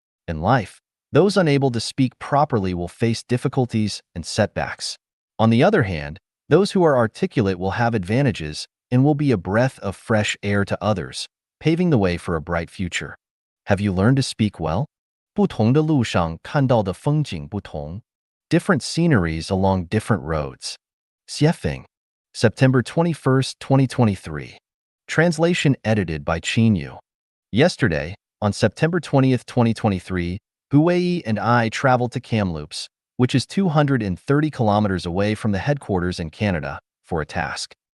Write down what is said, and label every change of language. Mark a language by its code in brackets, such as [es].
[en] In life, those unable to speak properly will face difficulties and setbacks. On the other hand, those who are articulate will have advantages and will be a breath of fresh air to others, paving the way for a bright future. Have you learned to speak well? [zh] 不同的路上看到的风景不同. [en] Different sceneries along different roads. Xiefeng. September 21st, 2023. Translation edited by Qin Yu. Yesterday, on September 20th, 2023, Huiyi and I traveled to Kamloops, which is 230 kilometers away from the headquarters in Canada, for a task.